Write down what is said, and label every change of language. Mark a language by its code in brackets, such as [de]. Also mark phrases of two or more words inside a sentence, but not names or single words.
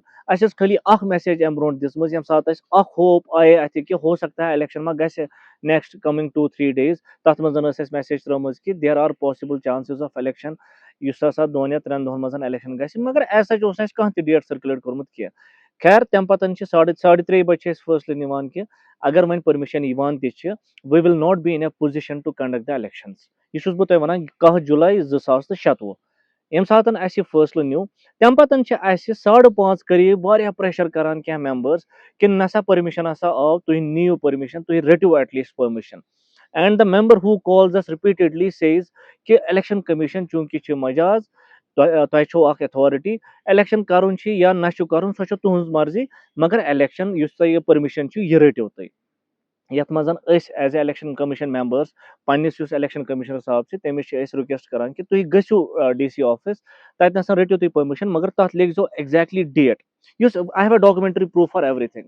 [ks] اَسہِ ٲس خٲلی اکھ میسیج امہِ برونٛٹھ دِژمٕژ ییٚمہِ ساتہٕ اَسہِ اکھ ہوپ آیے اَتھِ کہ [ur] ہو سکتا ہے [ks] الیکشن ما گژھِ [en] next coming 2-3 days. [ks] تتھ منٛز ٲس اَسہِ میسیج ترٲومٕژ کہ [en] there are possible chances of election [ks] یُس ہسا 2 یا 3 دۄہن منٛز الیکشن گژھِ مگر [en] as such [ks] اوس نہٕ اَسہِ کانٛہہ تہِ [en] date circulate [ks] کوٚرمُت کینٛہہ. خیر تمہِ پتن چھِ 3:30 بجہِ چھِ أسۍ فٲصلہٕ نِوان کہ اگر وۄنۍ پٔرمِشن یِوان تہِ چھِ [en] we will not be in a position to conduct the elections. [ks] یہ چھُس بہٕ تۄہہِ وَنان 1 جولائی 2027 ییٚمہِ ساتہٕ اَسہِ یہِ فٲصلہٕ نیوٗ تمہِ پتن چھِ اَسہِ 5:30 قریٖب واریاہ پریشر کران کینٛہہ ممبٲرٕس کہ نسا پٔرمِشن ہسا آو تُہۍ نِیِو پٔرمِشن تُہۍ رٔٹِو [en] at least permission. and the member who calls us repeatedly says [ks] کہ [en] election commission [ks] چوٗنٛکہِ چھِ مجاز تۄہہِ چھو اکھ ایتھارٹی الیکشن کرُن چھُ یا نہ چھُ کرُن سۄ چھِ تُہنٛز مرضی مگر الیکشن یُس تۄہہِ یہِ پٔرمِشن چھُ یہِ رٔٹِو تُہۍ. یتھ منٛز أسۍ [en] as a election commission [ks] ممبٲرٕس پننس یُس [en] election commissioner [ks] صاحب چھِ تٔمِس چھِ أسۍ رِکویسٹ کران کہ تُہۍ گٔژھِو [en] DC office [ks] تتہِ رٔٹِو تُہۍ پٔرمِشن مگر تتھ لیکھزیو [en] exactly date [ks] یُس [en] I have a documentary proof for every thing.